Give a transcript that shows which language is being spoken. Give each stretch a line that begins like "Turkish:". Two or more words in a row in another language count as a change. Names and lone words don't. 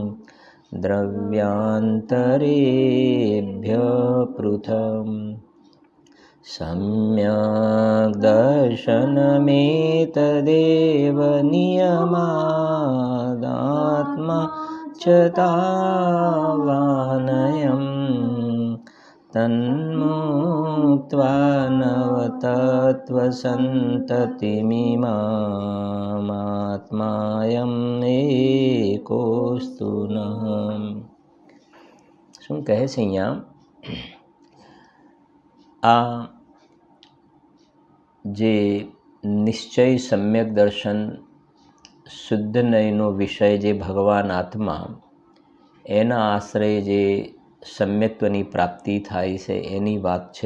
Sanskrit: द्रव्यांतरेभ्य पृथम् सम्यक् दर्शनमेतदेव नियमादात्मा च तावानयम् तन्मुक्त्वा नवतत्त्वसन्ततिमिमात्मायम् एकोऽस्तु नः।
Gujarati: શું કહે છે અહીંયા? આ જે નિશ્ચય સમ્યક દર્શન શુદ્ધ નયનો વિષય જે ભગવાન આત્મા એના આશ્રય જે સમ્યક્ત્વની પ્રાપ્તિ થાય છે એની વાત છે।